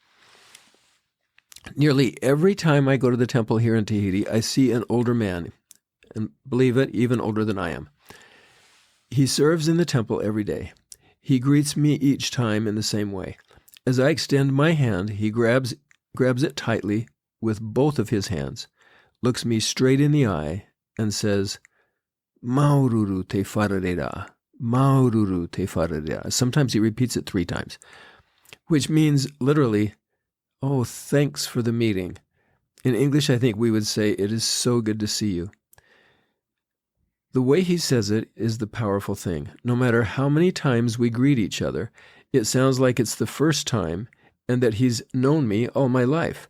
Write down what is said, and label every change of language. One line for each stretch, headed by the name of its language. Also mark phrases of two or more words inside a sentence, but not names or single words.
English: Nearly every time I go to the temple here in Tahiti, I see an older man, and believe it, even older than I am. He serves in the temple every day. He greets me each time in the same way. As I extend my hand, he grabs it tightly with both of his hands, looks me straight in the eye, and says,
Tahitian: Maururu te wharerera, Maururu te wharerera.
English: Sometimes he repeats it 3 times, which means literally, oh, thanks for the meeting. In English, I think we would say, it is so good to see you. The way he says it is the powerful thing. No matter how many times we greet each other, it sounds like it's the first time and that he's known me all my life.